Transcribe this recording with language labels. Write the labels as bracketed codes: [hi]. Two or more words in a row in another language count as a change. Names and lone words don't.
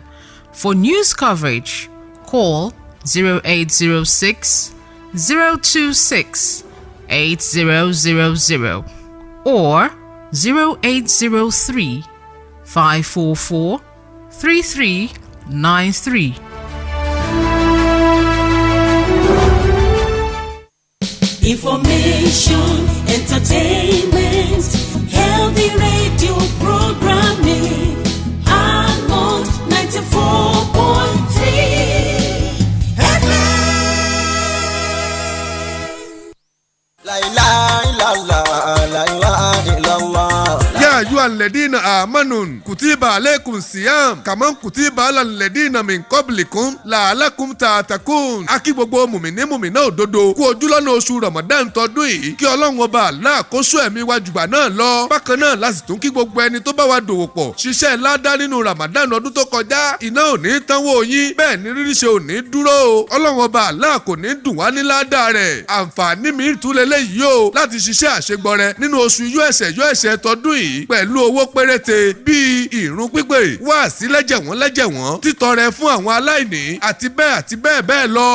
[en] For news coverage, call 0806 026 8000 or 0803 544 3393. Information, entertainment, healthy radio programming. Almond 94.3 FM. [ar] لا إله إلا الله، لا إله إلا الله. يا أيها الذين آمنوا كتب عليكم الصيام كما كتب على الذين من قبلكم لعلكم تتقون. [yo] Akí gbogbo mùmínì mùmínà òdodo kú ojúlọ́nà oṣù Ramadan tọdún yìí kí Ọlọ́run Ọba Allah kó sọ ẹ̀mí wa jùgbà náà lọ. Bákan náà láti tún kí gbogbo ẹni tó bá wa dòwò pọ̀ ṣiṣẹ́ ládá nínú Ramadan ọdún tó kọjá. Iná ò ní tánwó yín, bẹ́ẹ̀ ni rírí ṣe ò ní dúró. Ọlọ́run Ọba Allah kò ní dùn wá ní ládá rẹ̀. Àǹfààní mi tún lélẹ́yìí o láti ṣiṣẹ́ àṣegbọrẹ nínú oṣù yóò ẹ̀ṣẹ̀ tọdún yìí pẹ̀lú pẹ̀lú owó péréte bíi ìrun pípé wáàsí lẹ́jẹ̀wọ́n títọrẹ fún àwọn aláìní àti bẹ́ẹ̀ bẹ́ẹ̀ lọ.